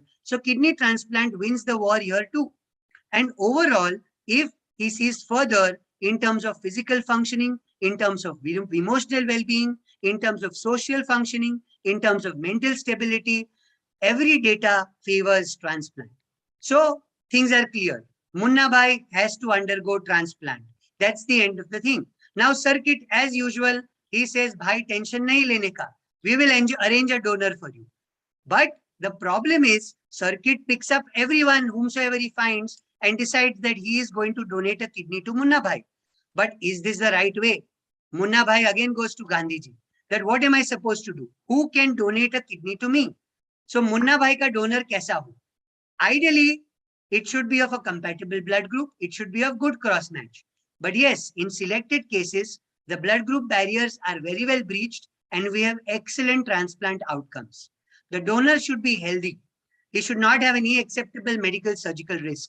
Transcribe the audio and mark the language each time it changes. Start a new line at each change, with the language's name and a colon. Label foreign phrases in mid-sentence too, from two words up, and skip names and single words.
English: So kidney transplant wins the war here too. And overall, if he sees further in terms of physical functioning, in terms of emotional well-being, in terms of social functioning, in terms of mental stability, every data favors transplant. So things are clear. Munna Bhai has to undergo transplant. That's the end of the thing. Now circuit, as usual, he says,
Hindi: भाई, टेंशन नहीं लेने का.
English: We will arrange a donor for you. But the problem is, circuit picks up everyone whomsoever he finds and decides that he is going to donate a kidney to Munna Bhai. But is this the right way? Munna Bhai again goes to Gandhiji. That what am I supposed to do? Who can donate a kidney to me?
Hindi: सो मुन्ना भाई का डोनर कैसा हो?
English: Ideally, it should be of a compatible blood group. It should be of good cross match. But yes, in selected cases, the blood group barriers are very well breached, and we have excellent transplant outcomes. The donor should be healthy. He should not have any acceptable medical surgical risk.